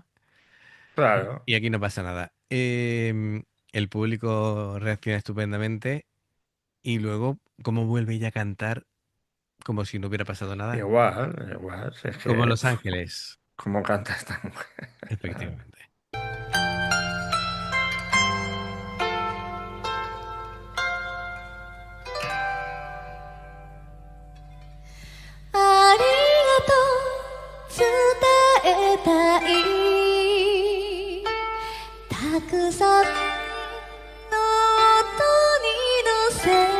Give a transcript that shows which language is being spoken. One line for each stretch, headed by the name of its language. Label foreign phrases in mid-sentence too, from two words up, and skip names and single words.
Spanish: Claro. y aquí no pasa nada. El público reacciona estupendamente y luego, ¿cómo vuelve ella a cantar como si no hubiera pasado nada? Igual, igual. Si es Como que, Los Ángeles, ¿cómo canta esta mujer? efectivamente.
Japanese: ありがとう伝えたいたくさんの音に乗せ